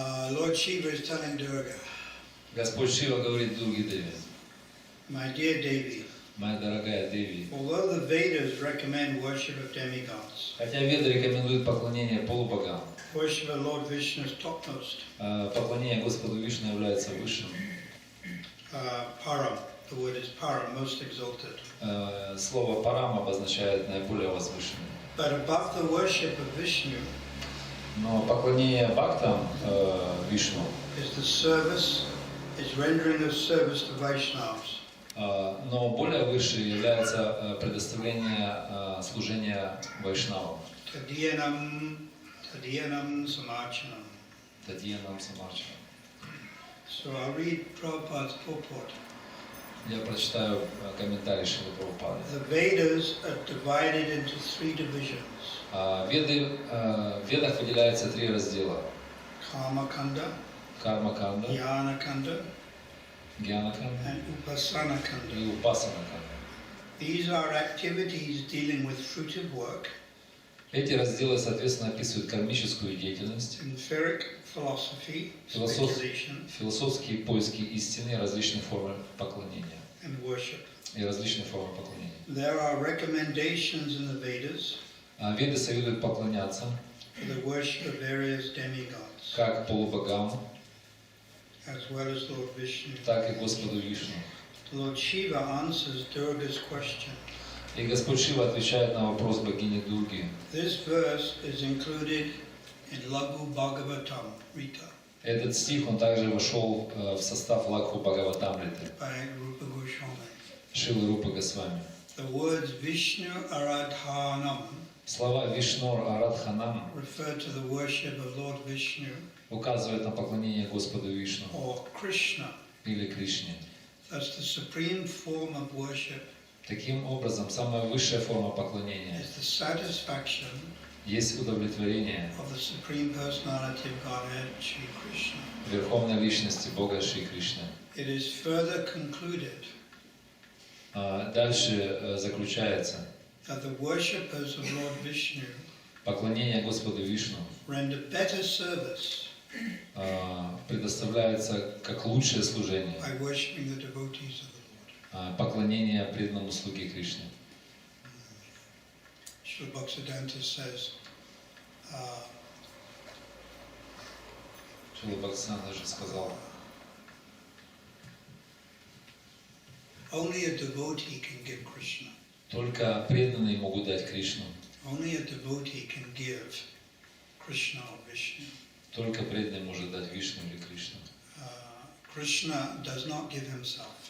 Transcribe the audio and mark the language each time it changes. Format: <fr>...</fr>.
<en>Lord Shiva is telling Durga,</en> <ru>Господь Шива говорит Дурге Деви:</ru> <en>My dear Devi,</en> <ru>«Моя дорогая Деви,</ru> <en>although the Vedas recommend worship of demigods,</en> <ru>хотя Веды рекомендуют поклонение полубогам,</ru> <en>worship of Lord Vishnu is topmost.</en> <ru>Поклонение Господу Вишну является высшим.</ru> <en>Param, the word is param, most exalted.</en> <ru>Слово парам обозначает наиболее возвышенный.</ru> <en>But above the worship of Vishnu,</en> <ru>но поклонение бхактам Вишну</ru> <en>is the service, is rendering of service to Vaishnavas.</en> <ru>Но более выше является предоставление служения вайшнавам.</ru> <sa>Tadyanam samarchanam. Тадьянам самарчанам.</sa> <en>So I'll read Prabhupada's purport.</en> <ru>Я прочитаю комментарий Шрилы Прабхупады.</ru> <en>The Vedas are divided into three divisions.</en> <ru>В Ведах выделяется три раздела.</ru> <en>Karma-kanda,</en> <ru>Карма-канда,</ru> <en>Jnana-kanda,</en> <ru>Гьяна-канда</ru> <en>and Upasana-kanda.</en> <ru>и Упасана-канда.</ru> <en>These are activities dealing with fruitive work,</en> <ru>Эти разделы, соответственно, описывают кармическую деятельность,</ru> <en>etheric philosophy, speculation,</en> <ru>философские поиски истины, различные формы поклонения</ru> <en>and worship.</en> <ru>и различные формы поклонения.</ru> <en>There are recommendations in the Vedas</en> <ru>Веды советуют поклоняться</ru> <en>for the worship of various demigods,</en> <ru>как полубогам,</ru> <en>as well as Lord Vishnu.</en> <ru>так и Господу Вишну.</ru> <en>Lord Shiva answers Durga's question.</en> <ru>И Господь Шива отвечает на вопрос богини Дурги.</ru> <en>This verse is included in Laghu Bhagavatam Rita</en> <ru>Этот стих, он также вошел в состав Лагху Бхагаватамриты</ru> <en>by Rupa Goswami.</en> <ru>Шилы Рупы Госвами.</ru> <en>The words Vishnu Aradhanam</en> <ru>Слова Вишнор Арадханам</ru> <en>refer to the worship of Lord Vishnu</en> <ru>указывают на поклонение Господу Вишну</ru> <en>or Krishna.</en> <ru>или Кришне.</ru> <en>That's the supreme form of worship.</en> <ru>Таким образом, самая высшая форма поклонения</ru> <en>Is the satisfaction</en> <ru>есть удовлетворение</ru> <en>of the supreme personality of Godhead, Shri Krishna.</en> <ru>Верховной Личности Бога Шри Кришны.</ru> <en>It is further concluded</en> <ru>Дальше заключается,</ru> <en>that the worshippers of Lord Vishnu</en> <ru>Поклонение Господу Вишну</ru> <en>render better service</en> <ru>предоставляется как лучшее служение,</ru> <en>by worshiping the devotees of the Lord.</en> <ru>поклонение преданному слуге Кришне.</ru> <en>Srila Bhaktisiddhanta says,</en> <ru>Шрила Бхактисиданта даже сказал,</ru> <en>only a devotee can give Krishna.</en> <ru>только преданные могут дать Кришну.</ru> <en>Only a devotee can give Krishna or Vishnu.</en> <ru>Только преданный может дать Вишну или Кришну.</ru> <en>Krishna does not give himself.</en>